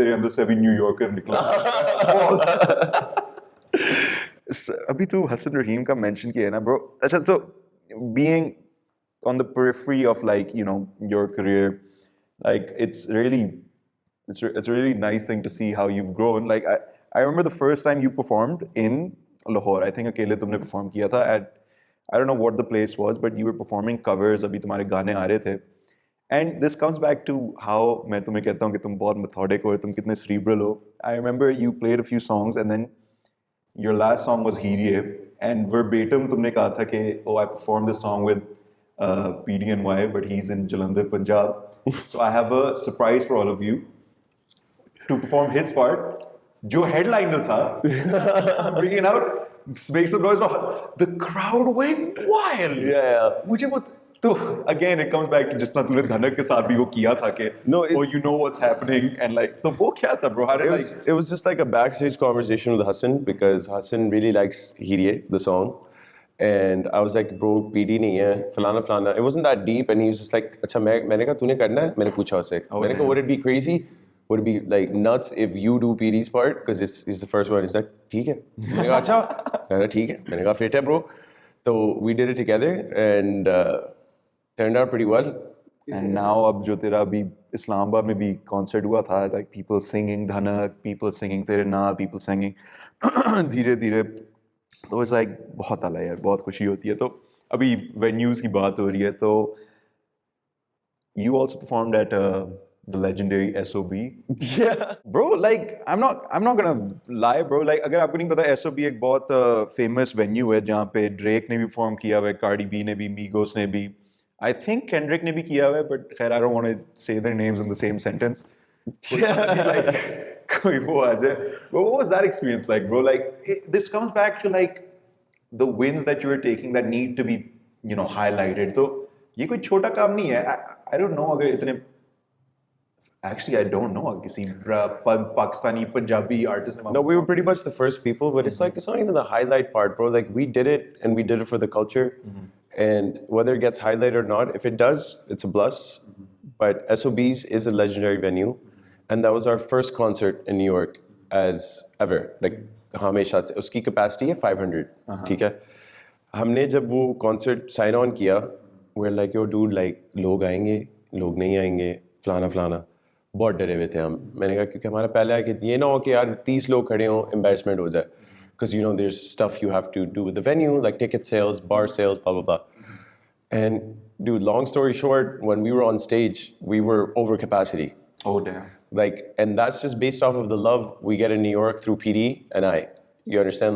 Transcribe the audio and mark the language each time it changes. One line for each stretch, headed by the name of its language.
Hindi: तेरे अंदर से अभी न्यूयॉर्कर निकला. अभी तू हसन रहीम का मेंशन किया है ना ब्रो.
English: अच्छा, so being on the periphery of like, you know, your career, like it's a really nice thing to see how you've grown. Like I remember the first time you performed in Lahore. I think
Hindi: अकेले तुमने
English: perform किया था at, I don't know what the place was, but you were performing covers.
Hindi: अभी तुम्हारे गाने आ रहे थे.
English: And this comes back to how
Hindi: मैं तुम्हें कहता हूँ कि तुम बहुत methodic हो, तुम कितने cerebral हो.
English: I remember you played a few songs and then your last song was Heeriye, and verbatim
Hindi: तुमने कहा था कि
English: oh, I performed this song with PDNY, but he's in Jalandhar, Punjab. So I have a surprise for all of you. To perform his part,
Hindi: जो headliner था,
English: I'm bringing it out, make some noise. The crowd went wild. Yeah.
Hindi: मुझे वो तो
English: again it comes back to
Hindi: जितना तूने धनक के साथ भी वो किया था कि
English: No, oh, you know what's happening, and like
Hindi: तो वो क्या था
English: bro? How did It was just like a backstage conversation with Hasan because Hasan really likes Heeriye, the song. And I was like, bro,
Hindi: PD nahi hai, falana falana.
English: It wasn't that deep, and he was just like,
Hindi: अच्छा मैंने कहा तूने करना है? मैंने पूछा उससे. मैंने कहा
English: would it be crazy? Would it be like nuts if you do PD's part? Because it's the first one. He's like,
Hindi: ठीक है. मैंने कहा अच्छा. मैंने कहा ठीक है. मैंने कहा fit है bro.
English: So we did it together and turned out pretty well.
Hindi: And now अब जो तेरा अभी इस्लामाबाद में भी concert हुआ था,
English: like people singing Dhanak, people singing
Hindi: तेरे नाल, people singing धीरे धीरे, तो it's like बहुत आला यार, बहुत खुशी होती है. तो अभी venues की बात हो रही है, तो
English: you also performed at the legendary S.O.B. Yeah. Bro, like I'm not gonna lie, bro.
Hindi: Like अगर आपको नहीं पता, S.O.B. एक बहुत famous venue है जहाँ पे Drake ने भी perform किया हुआ है, Cardi B ने भी, Migos ने भी, I think Kendrick ने भी किया हुआ है, but खैर
English: I don't want to say their names in the same sentence.
Hindi: Like कोई वो आ जाए.
English: But what was that experience like, bro? Like this comes back to like the wins that you were taking that need to be, you know, highlighted.
Hindi: तो ये कोई छोटा काम नहीं है. I don't know अगर इतने,
English: actually I don't know
Hindi: किसी Pakistani Punjabi artist ने.
English: No, we were pretty much the first people, but it's like it's not even the highlight part, bro. Like we did it and we did it for the culture. And whether it gets highlighted or not, if it does, it's a plus. But S.O.Bs is a legendary venue. And that was our first concert in New York as ever.
Hindi: Like हमेशा से उसकी capacity है 500. ठीक है. हमने जब वो concert sign on किया,
English: we're like, yo dude, like
Hindi: लोग आएंगे, लोग नहीं आएंगे, फलाना फलाना. बहुत डरे हुए थे हम. मैंने कहा क्योंकि हमारा पहला है कि ये ना हो कि यार 30 लोग खड़े हों, embarrassment हो जाए.
English: Because you know there's stuff you have to do with the venue, like ticket sales, bar sales, blah blah blah. And dude, long story short, when we were on stage, we were over capacity. Oh damn. Like, and that's just based off of the love we get in New York through PD and I. You understand?